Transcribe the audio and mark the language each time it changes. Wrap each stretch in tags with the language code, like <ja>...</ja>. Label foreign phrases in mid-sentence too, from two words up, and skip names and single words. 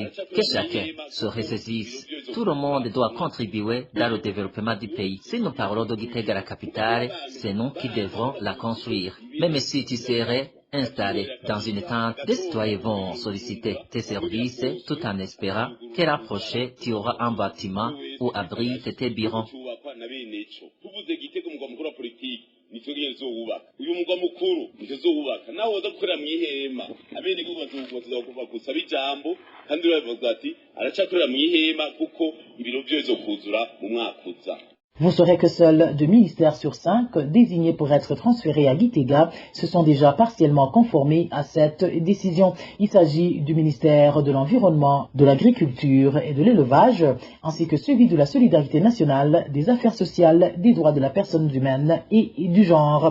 <fr>Que chacun se ressaisisse. Tout le monde doit contribuer dans le développement du pays. Si nous parlons de Gitega, la capitale, c'est nous qui devrons la construire. Même si tu serais installé dans une tente, des citoyens vont solliciter tes services tout en espérant que l'an prochain tu auras un bâtiment où abrite tes bureaux.</fr> <rn>uyu mugwa mukuru ntizowubaka nawe woza gukorera mw'ihema abene kuba kusaba ijambo kandi uravuga ati aracakorera mw'ihema kuko ibiro byo bizokuzura mu mwaka uza.</rn> <fr>Vous saurez que seuls 2 ministères sur 5 désignés pour être transférés à Gitega se sont déjà partiellement conformés à cette décision. Il s'agit du ministère de l'Environnement, de l'Agriculture et de l'Élevage, ainsi que celui de la Solidarité nationale, des Affaires sociales, des droits de la personne humaine et du genre.</fr>